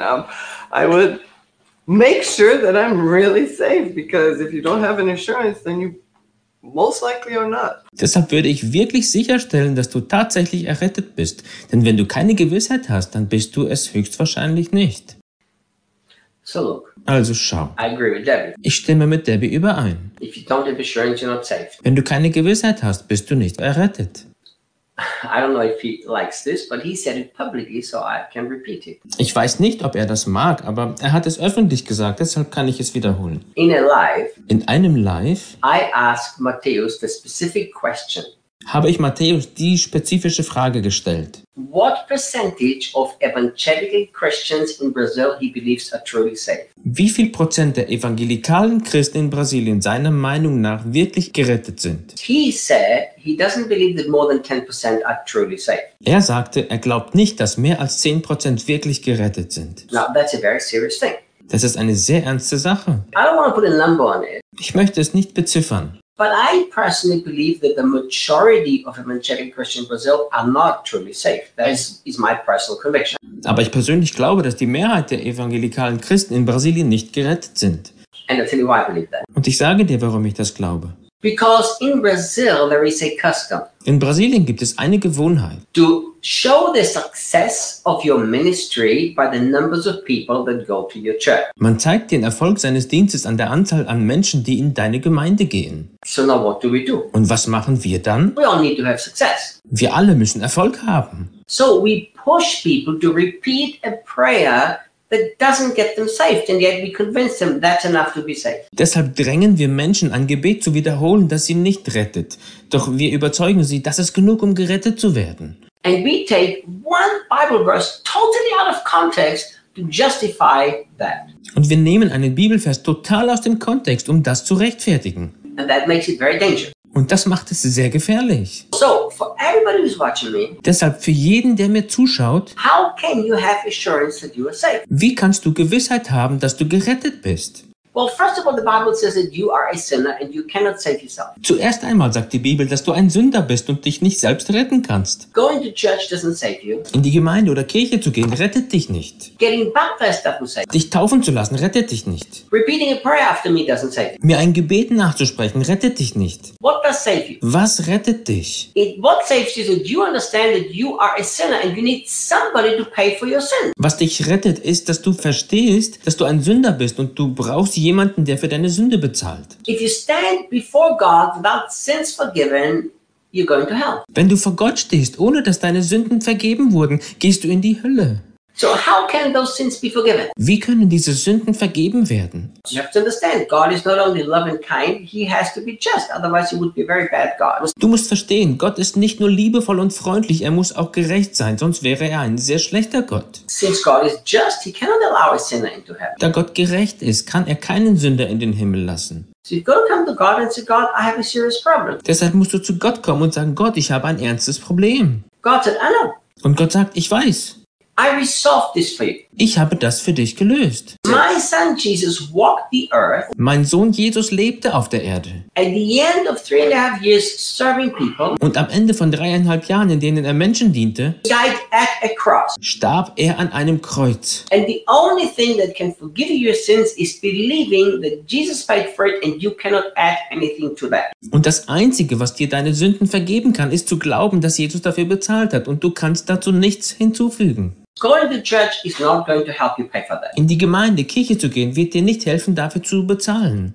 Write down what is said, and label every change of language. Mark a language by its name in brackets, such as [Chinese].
[English] I would make sure that I'm really saved, because if you don't have an assurance, then you most likely are not. [German] Deshalb würde ich wirklich sicherstellen, dass du tatsächlich errettet bist. Denn wenn du keine Gewissheit hast, dann bist du es höchstwahrscheinlich nicht. [English] So look. [German] Also schau. [English] I agree with Debbie. [German] Ich stimme mit Debbie überein. [English] If you don't have assurance, you're not saved. [German] Wenn du keine Gewissheit hast, bist du nicht errettet. [English] I don't know if he likes this, but he said it publicly, so I can repeat it. [German] Ich weiß nicht, ob er das mag, aber er hat es öffentlich gesagt, deshalb kann ich es wiederholen. [English] In a live. [German] In einem Live. [English] I ask Matthäus the specific question. [German] Habe ich Matthäus die spezifische Frage gestellt. [English] What percentage of evangelical Christians in Brazil he believes are truly saved? [German] Wie viel Prozent der evangelikalen Christen in Brasilien seiner Meinung nach wirklich gerettet sind? [English] He said he doesn't believe that more than 10% are truly saved. [German] Er sagte, er glaubt nicht, dass mehr als 10% wirklich gerettet sind. [English] Now that's a very serious thing. [German] Das ist eine sehr ernste Sache. [English] I don't want to put a number on it. [German] Ich möchte es nicht beziffern. [English] But I personally believe that the majority of evangelical Christians in Brazil are not truly safe. That is my personal conviction. [German] Aber ich persönlich glaube, dass die Mehrheit der evangelikalen Christen in Brasilien nicht gerettet sind. [English] And I'll tell you why I believe that. [German] Und ich sage dir, warum ich das glaube. [English] Because in Brazil there is a custom. [German] In Brasilien gibt es eine Gewohnheit. [English] To show the success of your ministry by the numbers of people that go to your church. [German] Man zeigt den Erfolg seines Dienstes an der Anzahl an Menschen, die in deine Gemeinde gehen. [English] So now what do we do? [German] Und was machen wir dann? [English] We all need to have success. [German] Wir alle müssen Erfolg haben. [English] So we push people to repeat a prayer that doesn't get them saved, and yet we convince them that's enough to be saved. [German] Deshalb drängen wir Menschen, ein Gebet zu wiederholen, das sie nicht rettet. Doch wir überzeugen sie, das ist genug, um gerettet zu werden. [English] And we take one Bible verse totally out of context to justify that. [German] Und wir nehmen einen Bibelvers total aus dem Kontext, um das zu rechtfertigen. [English] And that makes it very dangerous. [German] Und das macht es sehr gefährlich. [English] So, for everybody who's watching me, [German] deshalb für jeden, der mir zuschaut, [English] how can you have assurance that you are saved? [German] Wie kannst du Gewissheit haben, dass du gerettet bist? [English] Well, first of all, the Bible says that you are a sinner and you cannot save yourself. [German] Zuerst einmal sagt die Bibel, dass du ein Sünder bist und dich nicht selbst retten kannst. [English] Going to church doesn't save you. [German] In die Gemeinde oder Kirche zu gehen rettet dich nicht. [English] Getting baptized doesn't save you. [German] Dich taufen zu lassen rettet dich nicht. [English] Repeating a prayer after me doesn't save you. [German] Mir ein Gebet nachzusprechen rettet dich nicht. [English] What does save you? [German] Was rettet dich? [English] What saves you is that you understand that you are a sinner and you need somebody to pay for your sin. [German] Was dich rettet ist, dass du verstehst, dass du ein Sünder bist und du brauchst jemanden, der für deine Sünde bezahlt. [English] If you stand before God without sins forgiven, you're going to hell. [German] Wenn du vor Gott stehst, ohne dass deine Sünden vergeben wurden, gehst du in die Hölle. [English] So how can those sins be forgiven? [German] Wie können diese Sünden vergeben werden? [English] You have to understand, God is not only love and kind, he has to be just, otherwise he would be a very bad God. [German] Du musst verstehen, Gott ist nicht nur liebevoll und freundlich, er muss auch gerecht sein, sonst wäre er ein sehr schlechter Gott. [English] Since God is just, he cannot allow a sinner into heaven. [German] Da Gott gerecht ist, kann er keinen Sünder in den Himmel lassen. [English] So you've got to come to God and say, God, I have a serious problem. [German] Deshalb musst du zu Gott kommen und sagen, Gott, ich habe ein ernstes Problem. [English] God said, I know. [German] Und Gott sagt, ich weiß. [English] I resolved this for you. [German] Ich habe das für dich gelöst. [English] My son Jesus walked the earth. [German] Mein Sohn Jesus lebte auf der Erde. [English] At the end of 3.5 years serving people. [German] Und am Ende von 3.5 Jahren, in denen er Menschen diente, [English] died at a cross. [German] Starb er an einem Kreuz. [English] And the only thing that can forgive your sins is believing that Jesus paid for it and you cannot add anything to that. [German] Und das Einzige, was dir deine Sünden vergeben kann, ist zu glauben, dass Jesus dafür bezahlt hat und du kannst dazu nichts hinzufügen. [English] Going to church is not going to help you pay for that. [German] In die Gemeinde, Kirche zu gehen, wird dir nicht helfen, dafür zu bezahlen.